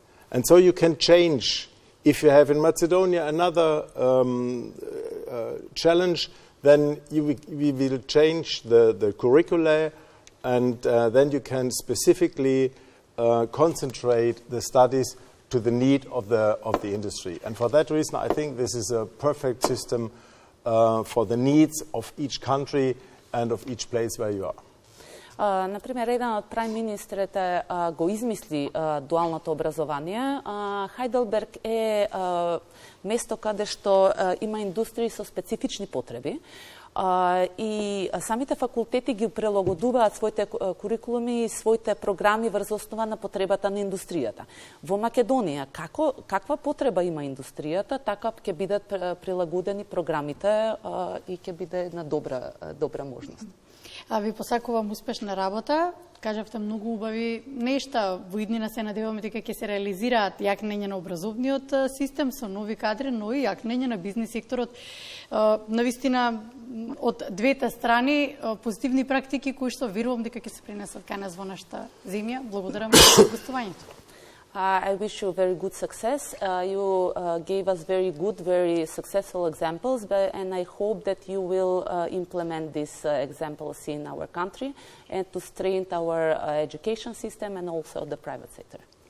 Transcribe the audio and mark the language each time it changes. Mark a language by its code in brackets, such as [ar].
[en] And so you can change. If you have in Macedonia another challenge, then we will change the curricula, and then you can specifically concentrate the studies to the need of the industry. And for that reason, I think this is a perfect system for the needs of each country and of each place where you are. [mk] Например, еден од прајм министрите го измисли дуалното образование. Хайделберг е место каде што има индустрии со специфични потреби и самите факултети ги прилагодуваат своите курикулуми и своите програми врз основа на потребата на индустријата. Во Македонија, каква потреба има индустријата, така ќе бидат прилагодени програмите и ќе биде една добра можност. Ви посакувам успешна работа. Кажавте многу убави нешта. Во иднина се надеваме дека ќе се реализираат јакнење на образовниот систем со нови кадри, но и јакнење на бизнис секторот. Навистина од двете страни позитивни практики кои што верувам дека ќе се пренесат кај нас во нашата земја. Благодарам за гостувањето. [en] I wish you very good success. You gave us very good, very successful examples, and I hope that you will implement these examples in our country and to strengthen our education system and also the private sector.